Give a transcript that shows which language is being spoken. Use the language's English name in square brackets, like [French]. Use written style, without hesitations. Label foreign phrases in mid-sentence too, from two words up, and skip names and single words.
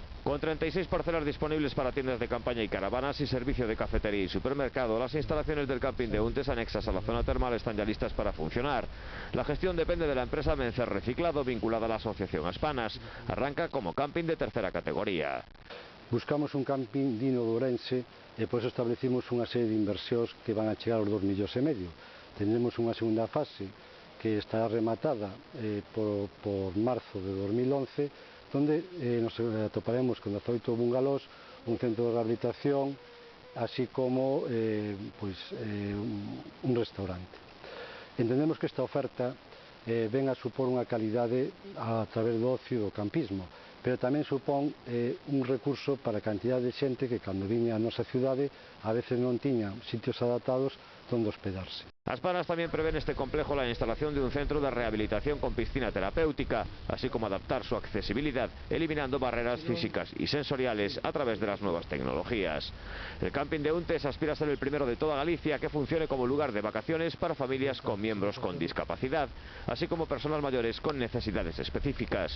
[Spanish] Con 36 parcelas disponibles para tiendas de campaña y caravanas y servicio de cafetería y supermercado, las instalaciones del camping de Untes anexas a la zona termal están ya listas para funcionar. La gestión depende de la empresa Mencer Reciclado, vinculada a la asociación Aspanas. Arranca como camping de tercera categoría. [Galician] Buscamos un camping digno de Ourense e por eso establecimos unha serie de inversións que van a chegar aos 2,5 millóns. Tendremos unha segunda fase que estará rematada por marzo de 2011, donde nos atoparemos con 18 bungalós, un centro de rehabilitación, así como un restaurante. Entendemos que esta oferta ven a supor unha calidade a través do ocio e do campismo, pero tamén supón un recurso para a cantidad de xente que cando viña a nosa cidade a veces non tiña sitios adaptados donde hospedarse. [Spanish] Aspanas también prevé en este complejo la instalación de un centro de rehabilitación con piscina terapéutica, así como adaptar su accesibilidad, eliminando barreras físicas y sensoriales a través de las nuevas tecnologías. El camping de Untes aspira a ser el primero de toda Galicia que funcione como lugar de vacaciones para familias con miembros con discapacidad, así como personas mayores con necesidades específicas.